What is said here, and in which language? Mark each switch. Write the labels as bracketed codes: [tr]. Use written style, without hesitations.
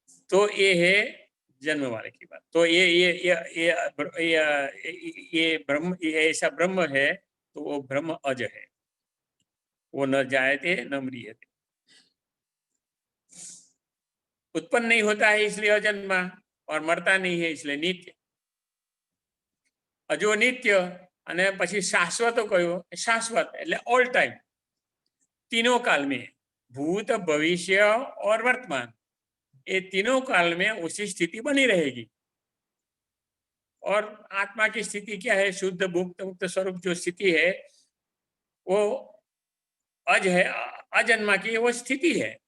[hi] तो ये है जन्म वाले की बात। तो ये ब्रह्म, ये ऐसा ब्रह्म है, तो वो ब्रह्म अज है, वो न जायते न म्रियते, उत्पन्न नहीं होता है इसलिए अजन्मा, और मरता नहीं है इसलिए नित्य। अजो नित्य [gu] અને પછી શાશ્વતો કયો? શાશ્વત એટલે [en] all time, [hi] तीनों काल में, भूत भविष्य और वर्तमान, ये तीनों काल में उसी स्थिति बनी रहेगी। और आत्मा की स्थिति क्या है? शुद्ध मुक्त मुक्त स्वरूप जो स्थिति है वो अज है, अजन्मा की वो स्थिति है।